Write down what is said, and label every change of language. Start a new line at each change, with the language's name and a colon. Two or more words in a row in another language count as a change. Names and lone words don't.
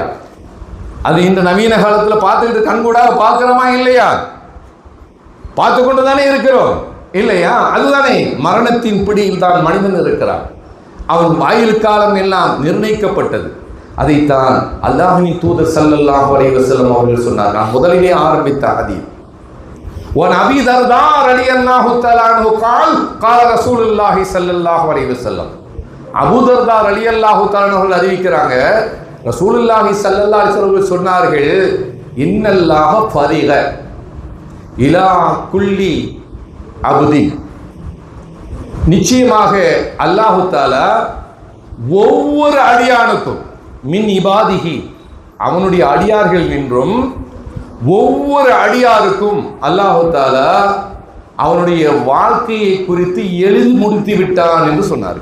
Tamil: அது இந்த நவீன காலத்தில் பார்த்துக்கிட்டு கண்கூடாக பார்க்கிறோமா இல்லையா? பார்த்து கொண்டு தானே இருக்கிறோம் இல்லையா? அதுதானே மரணத்தின் பிடியில் தான் மனிதன் இருக்கிறான். அவன் ஆயுள் காலம் எல்லாம் நிர்ணயிக்கப்பட்டது. அதைத்தான் அல்லாஹ்வின் தூதர்
Arabic: صلى الله عليه وسلم
Tamil: அவர்கள் சொன்னார். நான் முதலிலே ஆரம்பித்த ஹதீஸ்.
Arabic: وعن ابي درداء رضي الله تعالى عنه قال قال رسول الله صلى الله عليه وسلم.
Tamil: அபூ தர்தா
Arabic: رضي الله تعالى
Tamil: அவர்கள் அறிவிக்கிறாங்க,
Arabic: رسول الله صلى الله عليه وسلم
Tamil: சொன்னார்கள்,
Arabic: إن الله فرغ إلى كل عبد,
Tamil: நிச்சயமாக
Arabic: الله تعالى
Tamil: ஒவ்வொரு அடியானுக்கும்,
Arabic: من عباده,
Tamil: அவனுடைய அடியார்கள் நின்றும் ஒவ்வொரு அடியாருக்கும்
Arabic: الله تعالى
Tamil: அவனுடைய வாழ்க்கையை குறித்து எழுதி முடித்து விட்டான் என்று சொன்னார்.